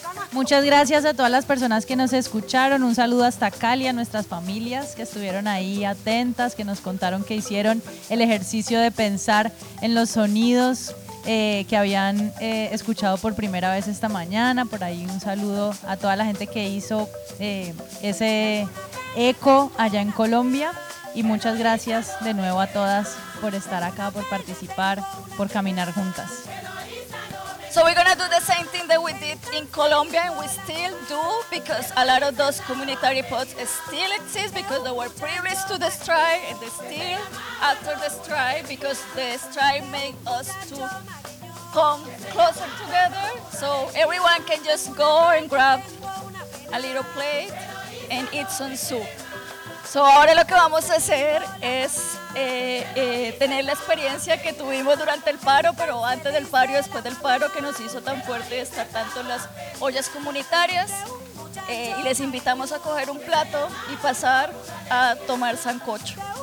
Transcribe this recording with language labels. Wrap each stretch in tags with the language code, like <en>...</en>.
<es>Muchas gracias a todas las personas que nos escucharon. Un saludo hasta Cali, a nuestras familias que estuvieron ahí atentas, que nos contaron que hicieron el ejercicio de pensar en los sonidos que habían escuchado por primera vez esta mañana. Por ahí un saludo a toda la gente que hizo ese eco allá en Colombia. Y muchas gracias de nuevo a todas por estar acá, por participar, por caminar juntas.</es> <en>So we're gonna do the same thing that we did in Colombia, and we still do, because a lot of those community pots still exist, because they were previous to the strike, and they still after the strike, because the strike made us to come closer together. So everyone can just go and grab a little plate and eat some soup.</en> <es>So ahora lo que vamos a hacer es tener la experiencia que tuvimos durante el paro, pero antes del paro y después del paro, que nos hizo tan fuerte estar tanto en las ollas comunitarias, y les invitamos a coger un plato y pasar a tomar sancocho.</es>